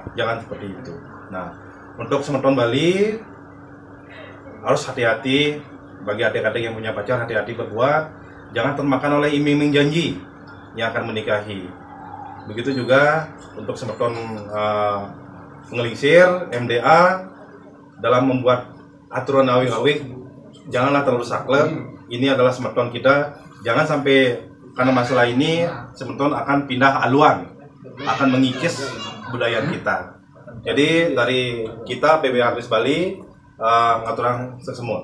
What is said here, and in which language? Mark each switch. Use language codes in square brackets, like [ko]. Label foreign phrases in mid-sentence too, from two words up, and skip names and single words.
[id] Jangan seperti itu. Nah, untuk Semeton Bali harus hati-hati. Bagi adik-adik yang punya pacar, hati-hati berbuat. Jangan termakan oleh iming-iming janji yang akan menikahi. Begitu juga untuk [ban] Semeton Ngelingsir, [id] MDA, dalam membuat aturan awig-awig, janganlah terlalu saklek. Ini adalah Semeton kita. Jangan sampai karena masalah ini Semeton akan pindah haluan, akan mengikis budaya kita. Jadi dari kita PBH Kris Bali ngaturang semua.